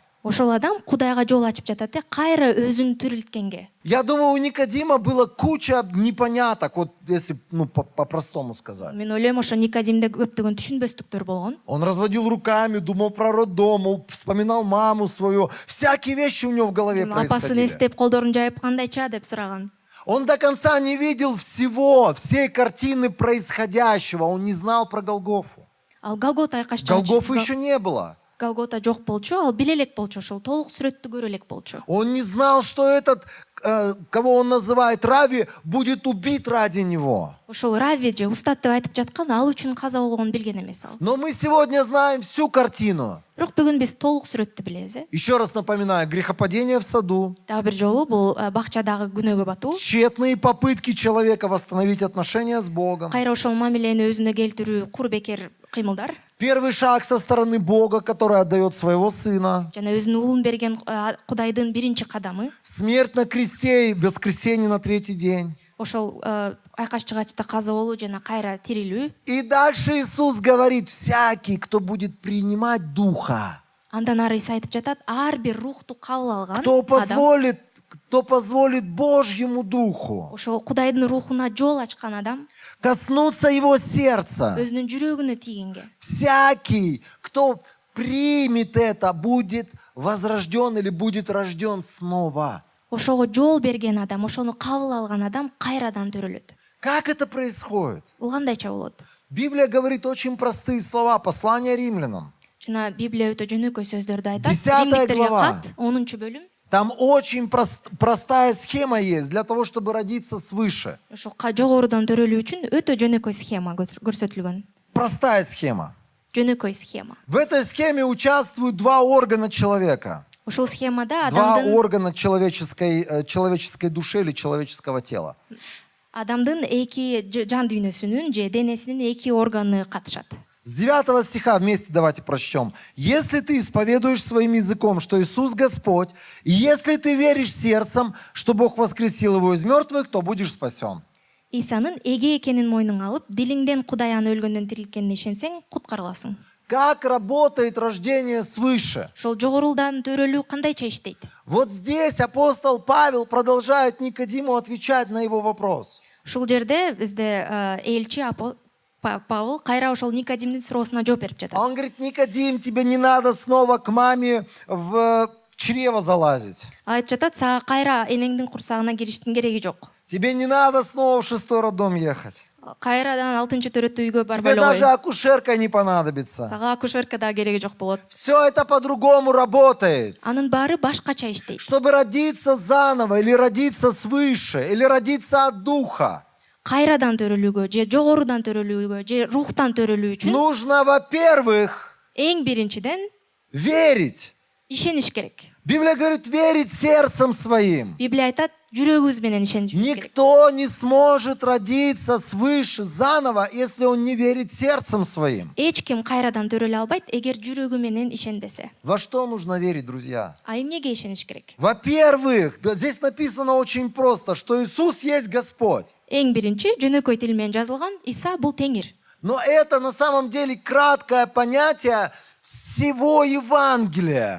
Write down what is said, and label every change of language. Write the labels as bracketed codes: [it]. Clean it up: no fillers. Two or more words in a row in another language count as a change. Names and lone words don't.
[ky] Ошол адам Кудайга жол ачып жатат, кайра өзүн тирилткенге. [ru] Я думаю, у Никодима было куча непоняток, вот если по-простому сказать. [ky] Мен ойлойм, ошо Никодимде көптөгөн түшүнбөстүктөр болгон. [ru] Он разводил руками, думал про роддом, вспоминал маму свою. Всякие вещи у него в голове [ky] Апасын [ru] происходили. [ky] эстеп, колдорун жайып кандайча деп сураган. [ru] Он до конца не видел всей картины происходящего. Он не знал про Голгофу. [ky] Ал Голгота [ru] Голгофы еще не было. [ky] Голгота жок болчу, ал биле элек болчу, ошол толук сүрөттү көрө элек болчу. [ru] Он не знал, что этот, кого он называет Рави, будет убит ради него. [ky] Ошол Рави же устат деп айтып жаткан, ал үчүн каза болгонун билген эмес ал. [ru] Но мы сегодня знаем всю картину. [ky] Бирок бүгүн биз толук сүрөттү билебиз. [ru] Еще раз напоминаю, грехопадение в саду, [ky] Дагы бир жолу бул бакчадагы күнөөгө батуу, [ru] тщетные попытки человека восстановить отношения с Богом. [ky] кайра ошол мамилени өзүнө келтирүү кур бекер кыймылдар. [ru] Первый шаг со стороны Бога, который отдает своего сына. [ky] Жана өзүнүн уулун берген Кудайдын биринчи кадамы. [ru] Смерть на кресте и воскресенье на третий день. [ky] Ошол айкаш чыгачта каза болуу жана кайра тирилүү. [ru] И дальше Иисус говорит, всякий, кто будет принимать Духа, [ky] Андан ары Иса айтып жатат, ар бир рухту кабыл алган [ru] кто [ky] адам, [ru] позволит Божьему Духу [ky] ошол Кудайдын рухуна жол ачкан адам, [ru] коснуться его сердца, [ky] өзүнүн жүрөгүнө тийгенге. [ru] всякий, кто примет это, будет возрожден или будет рожден снова. [ky] Ошого жол берген адам, ошону кабыл алган адам кайрадан төрөлөт. [ru] Как это происходит? [ky] Бул кандайча болот? [ru] Библия говорит очень простые слова, послание римлянам. [ky] Жана Библия өтө жөнөкөй сөздөрдү айтат. 10 Римдиктерге [ru] глава. [ky] кат, 10 бөлүм. [ru] Там очень простая схема есть для того, чтобы родиться свыше. [ky] Ошо жогорудан төрөлүү үчүн өтө жөнөкөй схема көрсөтүлгөн. [ru] Простая схема. [ky] Жөнөкөй схема. [ru] В этой схеме участвуют два органа человека. [ky] Ошол схемада [ru] Два [ky] адамдын [ru] органа человеческой души или человеческого тела. [ky] эки жан дүйнөсүнүн же денесинин эки органы катышат. [ru] С 9 стиха вместе давайте прочтем. «Если ты исповедуешь своим языком, что Иисус Господь, и если ты веришь сердцем, что Бог воскресил его из мертвых, то будешь спасен». [ky] Исанын эге экенин мойнуңа алып, дилиңден Кудай аны өлгөндөн тирилткенине ишенсең, куткарыласың. [ru] Как работает рождение свыше? [ky] Ошол жогорулдан төрөлүү кандайча иштейт? [ru] Вот здесь апостол Павел продолжает Никодиму отвечать на его вопрос. [ky] Ушул жерде бизде элчи Павел кайра ошол Никодимдин суроосуна жооп берип жатат. [ru] Он говорит, Никодим, тебе не надо снова к маме в чрево залазить. [ky] Айтып жатат, сага кайра энеңдин курсагына кириштин кереги жок. [ru] Тебе не надо снова в 6-й роддом ехать. [ky] Кайрадан 6-төрөттүү үйгө [ru] Тебе [ky] барбай [ru] даже [ky] эле. [ru] акушерка не понадобится. [ky] Сага акушерка да кереги жок болот. [ru] Все это по-другому работает. [ky] Анын баары башкача иштейт. [ru] Чтобы родиться заново, или родиться свыше, или родиться от Духа, [ky] Кайрадан төрөлүүгө, же жогорудан төрөлүүгө, же рухтан төрөлүү үчүн [ru] нужно, во-первых, [ky] эң биринчиден [ru] верить. [ky] ишениш керек. [ru] Библия говорит, верить сердцем своим. [ky] Библия айтат, жүрөгүбүз менен ишениш керек. [ru] Никто не сможет родиться свыше заново, если он не верит сердцем своим. [ky] Эч ким кайрадан төрөлө албайт, эгер жүрөгү менен ишенбесе. [ru] Во что нужно верить, друзья? [ky] А эмнеге ишениш керек? [ru] Во-первых, здесь написано очень просто, что Иисус есть Господь. [ky] Эң биринчи, жөнөкөй тил менен жазылган, Иса бул Теңир. [ru] Но это на самом деле краткое понятие всего Евангелия.